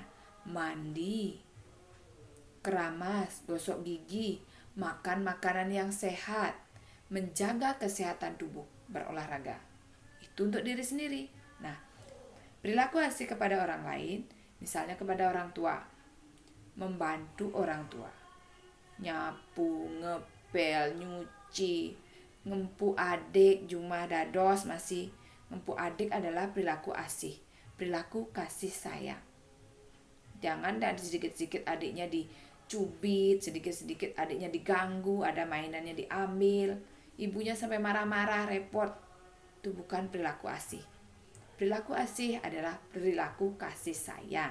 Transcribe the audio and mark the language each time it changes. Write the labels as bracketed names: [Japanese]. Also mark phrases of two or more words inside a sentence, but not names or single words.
[Indonesian] Mandi, keramas, gosok gigi, makan makanan yang sehat, menjaga kesehatan tubuh, berolahraga. Itu untuk diri sendiri. Nah, perilaku asih kepada orang lain, misalnya kepada orang tua, membantu orang tua, nyapu, ngepel, nyuci, ngempu adik, [Balinese] jumah dados masih. [Indonesian] Ngempu adik adalah perilaku asih, perilaku kasih sayang. Jangan dan sedikit-sedikit adiknya dicubit, sedikit-sedikit adiknya diganggu, ada mainannya diambil, ibunya sampai marah-marah, repot. Itu bukan perilaku asih. Perilaku asih adalah perilaku kasih sayang.